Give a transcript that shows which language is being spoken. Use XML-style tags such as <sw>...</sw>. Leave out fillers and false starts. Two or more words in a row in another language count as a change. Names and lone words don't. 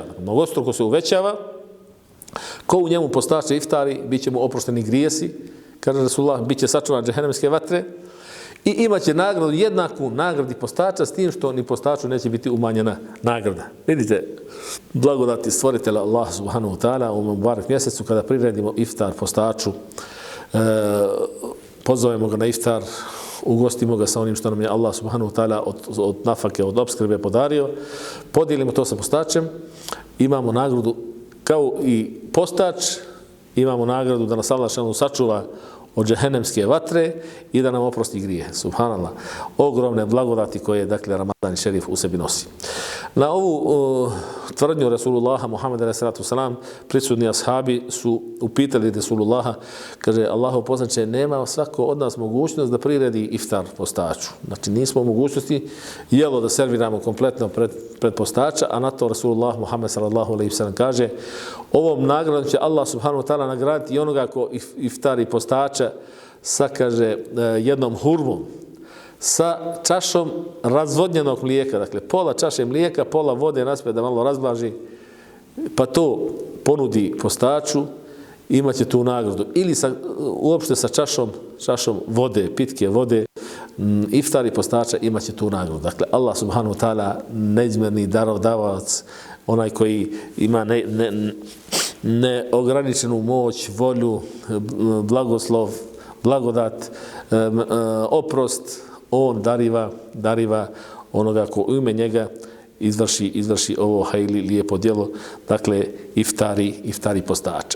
<bs>Mnogostruko se uvećava. Ko u njemu postače iftari, bit će mu oprošteni grijesi, kaže Rasulullah, bit će sačuvan džehennemske vatre i imaće nagradu jednaku nagradi postača, s tim što ni postaču neće biti umanjena nagrada. Vidite, blagodati stvoritelja Allah</bs> <ar>سبحانه وتعالى</ar> <bs>u mubarek mjesecu kada priredimo iftar postaču, pozovemo ga na iftar, ugostimo ga sa onim što nam je Allah</bs> <ar>سبحانه وتعالى</ar> <bs>od nafake, od opskrbe podario, podijelimo to sa postačem, imamo nagradu kao i postač, imamo nagradu da nas Allah sačuva od džehennemske vatre i da nam oprosti grije. Subhanallah. Ogromne blagodati koje, dakle, Ramazan šerif u sebi nosi. Na ovu tvrdnju Rasulullaha Muhammeda a.s. prisutni ashabi su upitali Rasulullaha, kaže, Allahov poslanče, nema svako od nas mogućnost da priredi iftar postaču. Znači, nismo u mogućnosti jelo da serviramo kompletno pred postača, a na to Rasulullah Muhammed s.a.v. kaže, ovom nagradom će Allah</bs> <ar>سبحانه وتعالى</ar> <bs>nagraditi i onoga ko iftari postača sa, kaže, jednom hurmom, sa čašom razvodnjenog mlijeka, dakle pola čaše mlijeka, pola vode naspred da malo razblaži, pa to ponudi postaču, imaće tu nagradu. Ili uopšte sa čašom vode, pitke vode, iftari postača, imaće tu nagradu. Dakle,</bs> <ar>الله سبحانه وتعالى,</ar> <bs>neizmjerni darodavac, onaj koji ima neograničenu moć, volju, blagoslov, blagodat, oprost, on dariva onoga ko u ime njega izvrši ovo hajli lijepo djelo, dakle iftari postača.</bs>